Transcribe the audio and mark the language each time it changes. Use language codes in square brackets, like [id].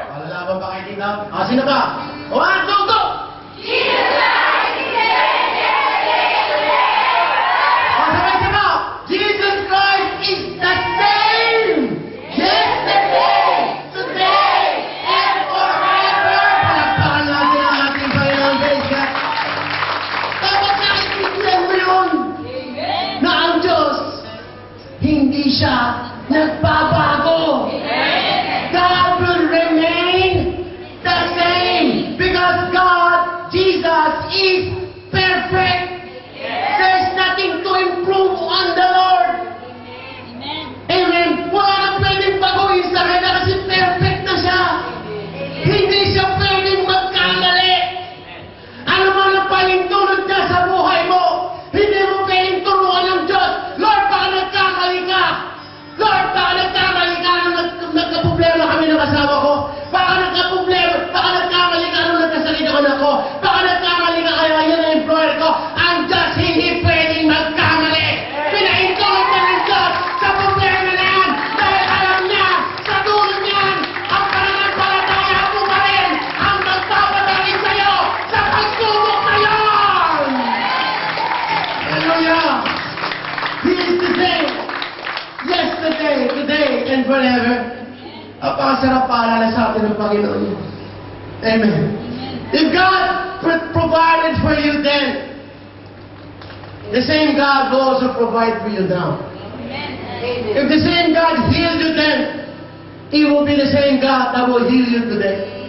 [tl] Malalaban ba kayo dito? Sino ba? 1, 2, go. [en] Jesus Christ is the same yesterday, today, and forever. [tl] Sabay-sabay. [en] Jesus Christ is the same yesterday, today, and forever. [tl] Palakpakan natin ang ating Panginoon. [en] Praise God. [tl] Dapat nakikinig mo yun na ang Diyos hindi siya nagbabago. [en] God will remain the same because God, Jesus, is perfect. There's nothing to improve on the Lord. Amen. [tl] Wala na pwedeng baguhin sa kanya kasi perfect na siya. Hindi siya pwedeng magkamali. Ano man ang palintulad niya sa buhay mo, hindi mo pwedeng turuan ng Diyos. Lord, baka nagkamali ka. Lord, baka nagkamali ka nung nagkaproblema kami ng asawa ko. Baka nagkamali ka nung nagkasalita ko na ako. Baka nagkamali ka kaya yan ang employer ko. Ang Diyos hindi pwedeng magkamali. Pinaintulad na ng Diyos sa problema na yan. Dahil alam niya, sa dulo niyan, ang pananampalataya mo pa rin ang magpapadalin sa'yo sa pagsubok na yan. [en] Hallelujah. He is the same. Yesterday, today, and forever. [tl] Napakasarap paalala sa atin ng Panginoon. Amen. [en] If God provided for you then, the same God will also provide for you now. If the same God healed you then, He will be the same God that will heal you today.